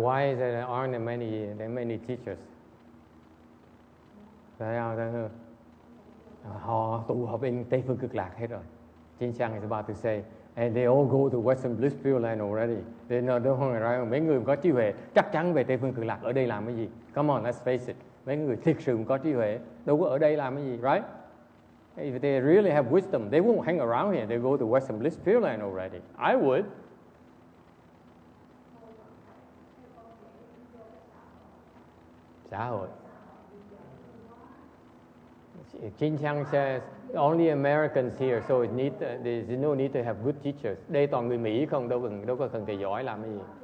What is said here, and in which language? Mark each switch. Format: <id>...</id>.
<en>Why is there aren't many teachers?</en> <vi>Tại sao? Họ tụ họp bên Tây phương cực lạc hết rồi.</vi> <en>Jin Chang is about to say, and they all go to Western Blissfield Land already. They don't hang around.</en> <vi>Mấy người có trí huệ chắc chắn về Tây phương cực lạc, ở đây làm cái gì?</vi> <en>Come on, let's face it.</en> <vi>Mấy người thực sự có trí huệ đâu có ở đây làm cái gì, right?</vi> <en>If they really have wisdom, they won't hang around here. They go to Western Blissfield Land already. I would.</en> <vi>Xã hội.</vi> <en>Jin Chang says only Americans here, so there's no need to have good teachers.</en> <vi>Đây toàn người Mỹ không, đâu có cần thầy giỏi làm cái gì.</vi>